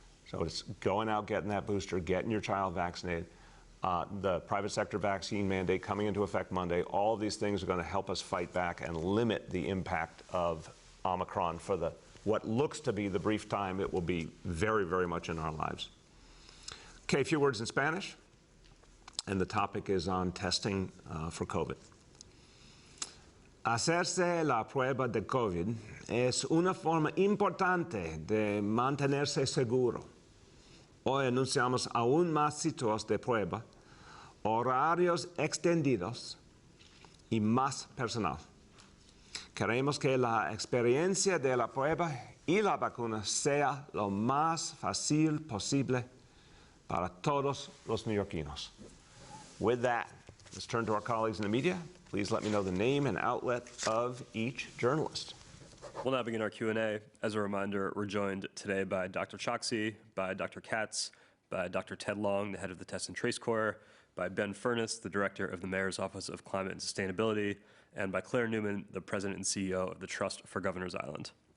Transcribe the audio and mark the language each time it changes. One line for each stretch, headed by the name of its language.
English: So it's going out, getting that booster, getting your child vaccinated. The private sector vaccine mandate coming into effect Monday, all of these things are going to help us fight back and limit the impact of Omicron for what looks to be the brief time it will be very, very much in our lives. Okay, a few words in Spanish, and the topic is on testing for COVID.
Spanish: Hacerse la prueba de COVID es una forma importante de mantenerse seguro. Hoy anunciamos aún más sitios de prueba, horarios extendidos y más personal. Queremos que la experiencia de la prueba y la vacuna sea lo más fácil posible para todos los neoyorquinos.
English: With that, let's turn to our colleagues in the media. Please let me know the name and outlet of each journalist. We'll now begin our Q&A. As a reminder, we're joined today by Dr. Choksi, by Dr. Katz, by Dr. Ted Long, the head of the Test and Trace Corps, by Ben Furness, the director of the Mayor's Office of Climate and Sustainability, and by Claire Newman, the president and CEO of the Trust for Governors Island.